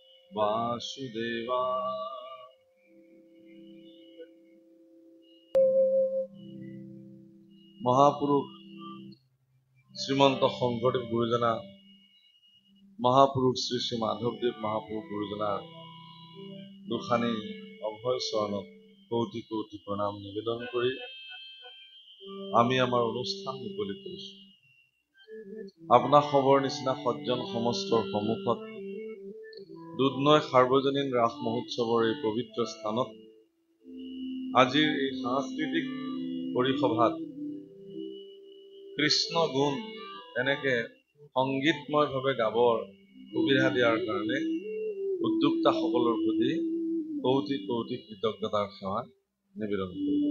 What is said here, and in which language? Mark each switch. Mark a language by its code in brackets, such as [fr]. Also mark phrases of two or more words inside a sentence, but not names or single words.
[as] বাসুদেৱা মহাপুৰুষ শ্ৰীমন্ত শংকৰদেৱ গুৰুজনা মহাপুৰুষ শ্ৰী শ্ৰী মাধৱদেৱ মহাপুৰুষ গুৰুজনা দুখনি অভয় চৰণত কোটি কোটি প্ৰণাম নিবেদন কৰি আমি আমাৰ অনুষ্ঠান মুকলি কৰিছোঁ। আপোনা খবৰ নিচিনা সজ্জন সমস্তৰ সন্মুখত দুধনৈ সাৰ্বজনীন ৰাস মহোৎসৱৰ এই পবিত্ৰ স্থানত আজিৰ এই সাংস্কৃতিক পৰিসভাত কৃষ্ণ গুণ এনেকে সংগীতময়ভাৱে গাবৰ সুবিধা দিয়াৰ কাৰণে উদ্যোক্তাসকলৰ প্ৰতি কৌটি কৌটি কৃতজ্ঞতাৰ সেৱা নিবেদন কৰিলোঁ।